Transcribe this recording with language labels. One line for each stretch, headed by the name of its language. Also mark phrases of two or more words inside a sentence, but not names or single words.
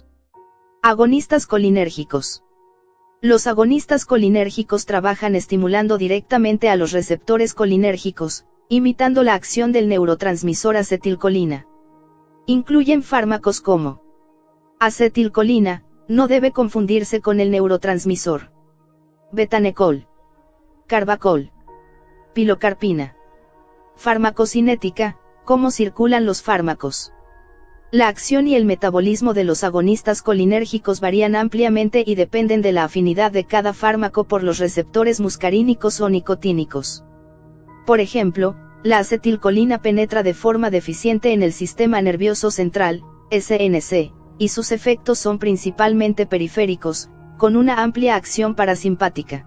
Spanish: Agonistas colinérgicos. Los agonistas colinérgicos trabajan estimulando directamente a los receptores colinérgicos, imitando la acción del neurotransmisor acetilcolina. Incluyen fármacos como acetilcolina, no debe confundirse con el neurotransmisor. Betanecol, carbacol, pilocarpina. Farmacocinética, cómo circulan los fármacos. La acción y el metabolismo de los agonistas colinérgicos varían ampliamente y dependen de la afinidad de cada fármaco por los receptores muscarínicos o nicotínicos. Por ejemplo, la acetilcolina penetra de forma deficiente en el sistema nervioso central, SNC, y sus efectos son principalmente periféricos, con una amplia acción parasimpática.